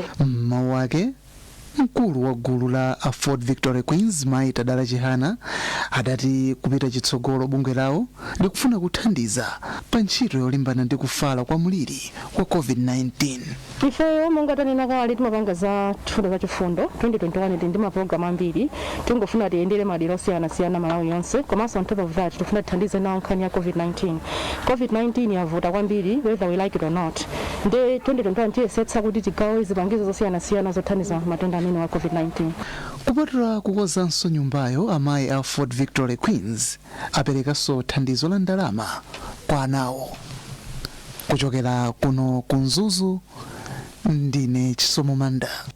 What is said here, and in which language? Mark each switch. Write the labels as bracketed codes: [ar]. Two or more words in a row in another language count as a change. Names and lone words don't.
[ny] Mawu ake mkulu wa gulu la Fort Victory Queens Mayi Tadala Chihana adati kupita chitsogolo bungwe lawo likufuna kuthandiza pa ntchito yolimbana ndi kufala kwa mliri wa COVID-19. Ifeyo monga tanena kale timapanga za chifundo za chifundo 2021 ndi mapulogalamu ambiri tingofuna tiyendere madera osiyanasiyana Malawi yonse. Komanso [en] on top of that [ny] tifuna tithandize nawo nkhani ya COVID-19 yavuta kwambiri [en] whether we like it or not. [ny] Ndi 2021 tiyesetsa kuti tigawe zipangizo zosiyanasiyana zothandiza matenda amene wa COVID-19. Kupatula kukonzanso nyumbayo amayi a Fort Victory Queens aperekanso thandizo la ndalama kwa anawo. Kuchokera kuno kunzuzu ndine Chisomo Manda.